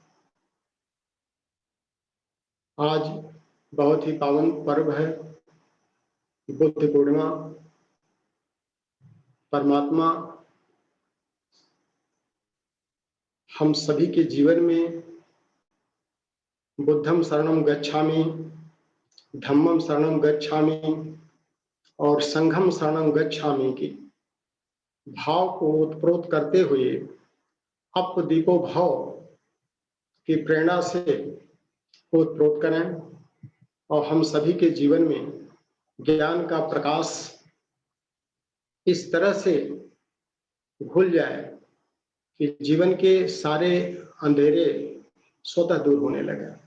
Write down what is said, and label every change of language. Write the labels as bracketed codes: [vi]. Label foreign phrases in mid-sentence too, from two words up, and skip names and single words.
[hi] आज बहुत ही पावन पर्व है, बुद्ध पूर्णिमा। परमात्मा हम सभी के जीवन में [pi] बुद्धं शरणं गच्छामि, धम्मं शरणं गच्छामि [hi] और [pi] संघं शरणं गच्छामि [hi] की भाव को उत्प्रोत करते हुए [pi] अपदीपो भाव [hi] की प्रेरणा से उत्प्रोत करें और हम सभी के जीवन में ज्ञान का प्रकाश इस तरह से घुल जाए कि जीवन के सारे अंधेरे स्वतः दूर होने लगे।